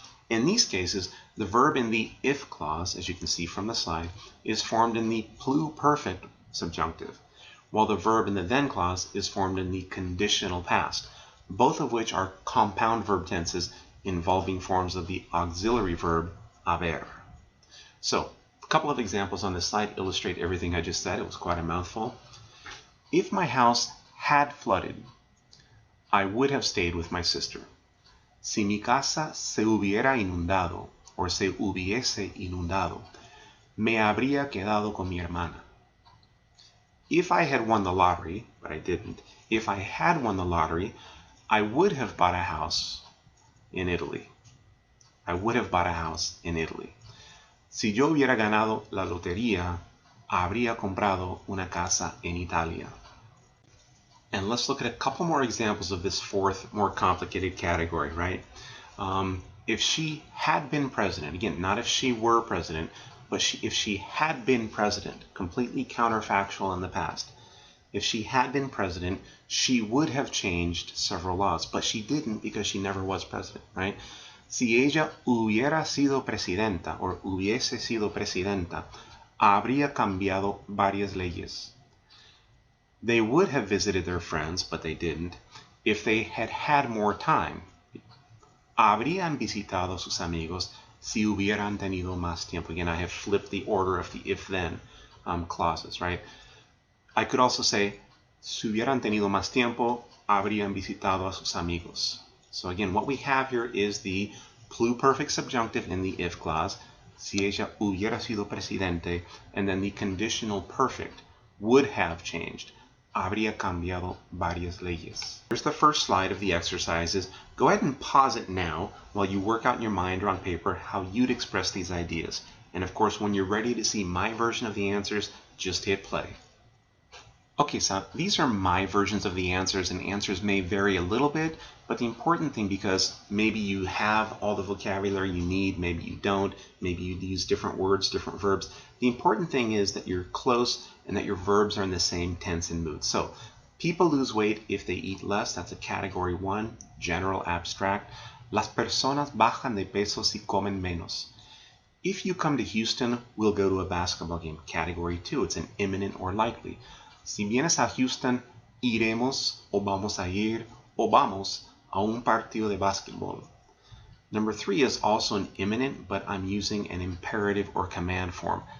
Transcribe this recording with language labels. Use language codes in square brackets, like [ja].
[en] In these cases, the verb in the if clause, as you can see from the slide, is formed in the pluperfect subjunctive, while the verb in the then clause is formed in the conditional past, both of which are compound verb tenses involving forms of the auxiliary verb haber. So, a couple of examples on this slide illustrate everything I just said. It was quite a mouthful. If my house had flooded, I would have stayed with my sister. [es] Si mi casa se hubiera inundado, or se hubiese inundado, me habría quedado con mi hermana. [en] If I had won the lottery, but I didn't, if I had won the lottery, I would have bought a house in Italy. I would have bought a house in Italy. [es] Si yo hubiera ganado la lotería, habría comprado una casa en Italia. [en] And let's look at a couple more examples of this fourth, more complicated category, right? If she had been president, again, not if she were president, but if she had been president, completely counterfactual in the past. If she had been president, she would have changed several laws, but she didn't because she never was president, right? [es] Si ella hubiera sido presidenta, or hubiese sido presidenta, habría cambiado varias leyes. [en] They would have visited their friends, but they didn't. If they had had more time, [es] habrían visitado sus amigos si hubieran tenido más tiempo. [en] Again, I have flipped the order of the if-then clauses, right? I could also say, [es] si hubieran tenido más tiempo, habrían visitado a sus amigos. [en] So again, what we have here is the pluperfect subjunctive in the if clause, [es] si ella hubiera sido presidente, [en] and then the conditional perfect, would have changed, [es] habría cambiado varias leyes. [en] Here's the first slide of the exercises. Go ahead and pause it now while you work out in your mind or on paper how you'd express these ideas. And of course, when you're ready to see my version of the answers, just hit play. Okay, so these are my versions of the answers, and answers may vary a little bit, but the important thing, because maybe you have all the vocabulary you need, maybe you don't, maybe you use different words, different verbs, the important thing is that you're close and that your verbs are in the same tense and mood. So, people lose weight if they eat less, that's a category 1, general abstract. [es] Las personas bajan de peso si comen menos. [en] If you come to Houston, we'll go to a basketball game, category 2, it's an imminent or likely. [es] Si vienes a Houston, iremos, o vamos a ir, o vamos a un partido de básquetbol. [en] Number 3 is also an imminent, but I'm using an imperative or command form.